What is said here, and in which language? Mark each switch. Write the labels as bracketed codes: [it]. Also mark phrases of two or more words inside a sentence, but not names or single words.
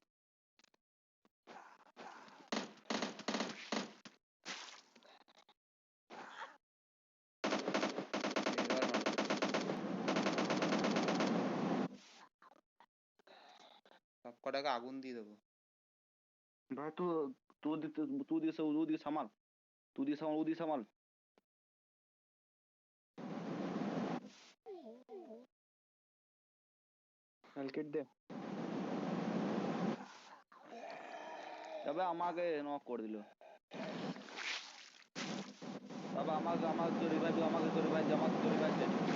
[bn] এবার মার। সব কটাকে আগুন দিয়ে দেবো। [hi] भाई तू संभाल, तू दी संभाल। [bn] হেলকিট দে। তবে আমাকে নক করে দিল। তবে আমাকে তো রিভাইভ, আমাকে তো রিভাইভ, আমাকে তো রিভাইভ দে।